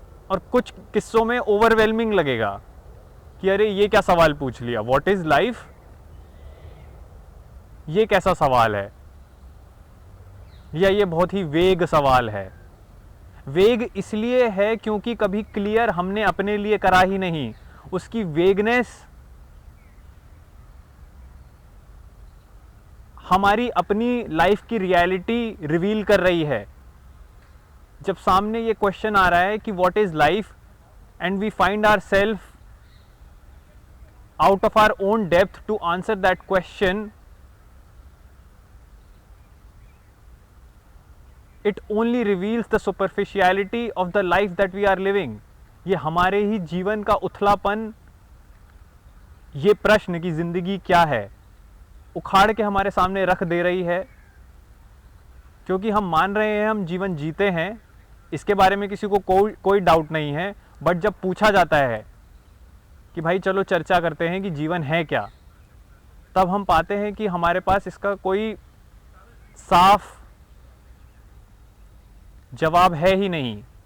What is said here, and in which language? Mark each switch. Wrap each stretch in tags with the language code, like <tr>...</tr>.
<hi>और कुछ किस्सों में ओवरवेलमिंग लगेगा कि अरे ये क्या सवाल पूछ लिया,</hi> <en>what is life,</en> <hi>ये कैसा सवाल है, या ये बहुत ही वेग सवाल है। वेग इसलिए है क्योंकि कभी क्लियर हमने अपने लिए करा ही नहीं। उसकी वेगनेस हमारी अपनी लाइफ की रियलिटी रिवील कर रही है। जब सामने ये क्वेश्चन आ रहा है कि</hi> <en>What is life, and we find our self out of our own depth to answer that question, it only reveals the superficiality of the life that we are living.</en> <hi>ये हमारे ही जीवन का उथलापन, ये प्रश्न कि जिंदगी क्या है, उखाड़ के हमारे सामने रख दे रही है। क्योंकि हम मान रहे हैं हम जीवन जीते हैं, इसके बारे में किसी को कोई डाउट नहीं है, बट जब पूछा जाता है कि भाई चलो चर्चा करते हैं कि जीवन है क्या, तब हम पाते हैं कि हमारे पास इसका कोई साफ जवाब है ही नहीं।</hi>